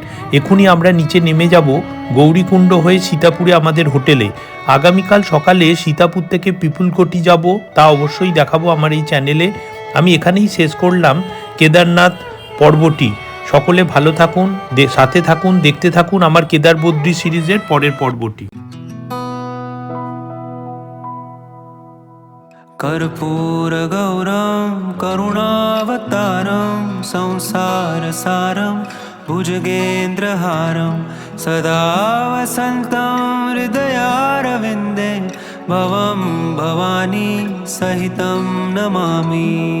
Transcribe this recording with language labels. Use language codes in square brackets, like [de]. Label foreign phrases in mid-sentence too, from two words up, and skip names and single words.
[bn] এখনই আমরা নিচে নেমে যাব গৌরীকুণ্ড হয়ে সীতাপুরে আমাদের হোটেলে। আগামীকাল সকালে সীতাপুর থেকে পিপুলকোটি যাব, তা অবশ্যই দেখাবো আমার এই চ্যানেলে। আমি এখানেই শেষ করলাম কেদারনাথ পর্বটি। সকলে ভালো থাকুন, সাথে থাকুন, দেখতে থাকুন আমার কেদার বদ্রী সিরিজের পরের পর্বটি। [sa] कर्पूर गौरम करुणावतारम संसार सारम भुजगेन्द्रहारम सदा वसन्तं हृदयारविन्दे भवं भवानी सहितं नमामि।